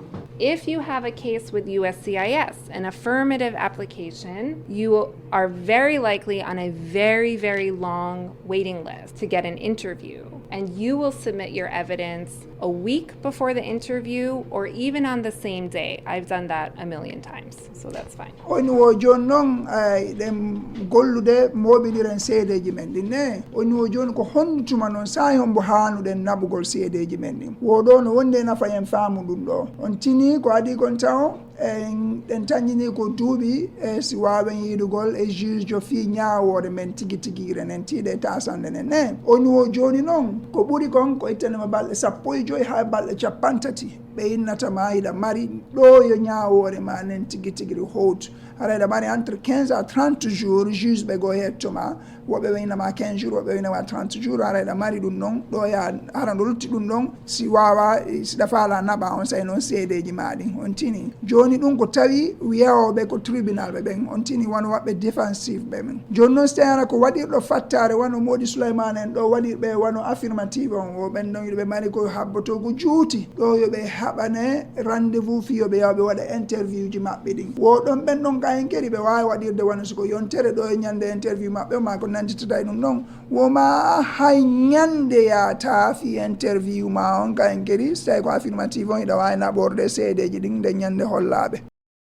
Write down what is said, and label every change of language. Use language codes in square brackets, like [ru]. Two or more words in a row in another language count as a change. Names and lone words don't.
[en] If you have a case with USCIS, an affirmative application, you are very likely on a very, very long waiting list to get an interview. And you will submit your evidence a week before the interview or even on the same day. I've done that a million times, so that's fine. [ff] Oni wo jon non ɗen gollude moɓiɗiren seedeji men ɗin ne oni wo joni ko honnituma noon sa hombo hanuɗen naɓugol seedeji men ɗin woɗo no wonde nafa en faamu ɗum ɗo on tini ko adi kon taw ɗen tañini ko duuɓi si wawen yiidugol e juge jo fi ñawore men tigi tigire nen tiiɗe tasande nen ne oni wo joni noon ko ɓuuri kon ko ittanima balɗe 15 ha balɗe 50 ɓe innatama hiɗa mari ɗo yo ñawore ma nen tigi tigiri howtu ara hiɗa mari [fr] entre 15 à 30 jours [ff] juge ɓe go hettoma woɓɓe winnama [fr] 15 jours [ff] woɓɓe winnama [fr] 30 jours [ff] ara hiɗa mari ɗum ɗon ɗo ya hara no lutti ɗum ɗon si wawa siɗa faala naɓa on say noon seedeji maɗi on tini joni ɗum ko tawi wiyawoɓe ko tribunal ɓe ɓen on tini wono waɓɓe défensif ɓe men joni noon so tawara ko waɗirɗo fattare wono moɗi Souleymane en ɗo waɗirɓe wono affirmative on o ɓen ɗon yoɓe mari ko habbotogo juuti ɗo yoɓe haɓane rendez-vous fi yoɓe yawɓe waɗa interview ji maɓɓe ɗin woɗon ɓen ɗon kayen kadi ɓe wawi waɗirde wono siko yontere ɗo e ñande interview maɓɓe ma ko nanditata ɗum ɗon woma hay ñande yata fi interview ma on kayen kadi so tawi ko affirmative on hiɗa wawi naɓorde seedeji ɗin nde ñande hollaɓe.